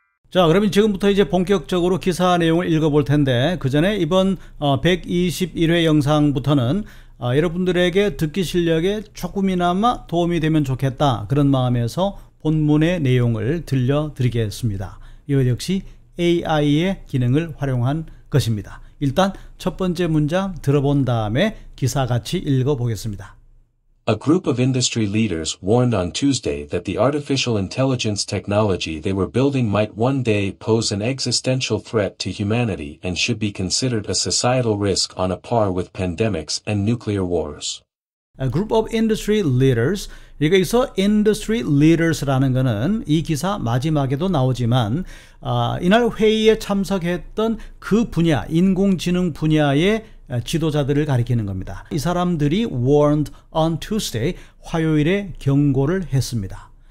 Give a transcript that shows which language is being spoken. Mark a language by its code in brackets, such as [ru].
[ko] 자, 그러면 지금부터 이제 본격적으로 기사 내용을 읽어볼 텐데, 그 전에 이번 121회 영상부터는 여러분들에게 듣기 실력에 조금이나마 도움이 되면 좋겠다, 그런 마음에서 본문의 내용을 들려드리겠습니다. 이것 역시 AI의 기능을 활용한 것입니다. 일단 첫 번째 문장 들어본 다음에 기사 같이 읽어보겠습니다. [en] A group of industry leaders warned on Tuesday that the artificial intelligence technology they were building might one day pose an existential threat to humanity and should be considered a societal risk on a par with pandemics and nuclear wars. A group of industry leaders, [ko] 여기서 industry leaders라는 거는 이 기사 마지막에도 나오지만 이날 회의에 참석했던 그 분야, 인공지능 분야의 지도자들을 가리키는 겁니다. 이 사람들이 [en] warned on Tuesday, [ko] 화요일에 경고를 했습니다.